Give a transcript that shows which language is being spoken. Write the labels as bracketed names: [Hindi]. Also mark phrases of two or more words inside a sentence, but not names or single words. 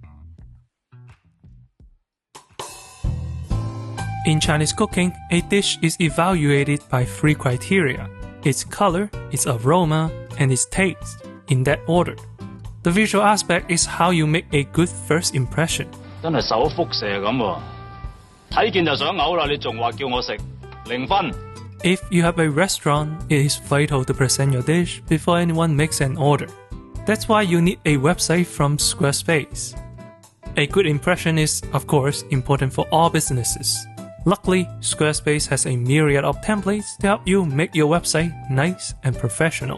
[English] In Chinese cooking, a dish is evaluated by 3 criteria: its color, its aroma, and its taste, in that order. The visual aspect is how you make a good first impression. [Cantonese] 真係手輻射咁喎，睇見就想嘔啦！你仲話叫我食0分。 [English] If you have a restaurant, it is vital to present your dish before anyone makes an order. That's why you need a website from Squarespace. A good impression is, of course, important for all businesses. Luckily, Squarespace has a myriad of templates to help you make your website nice and professional.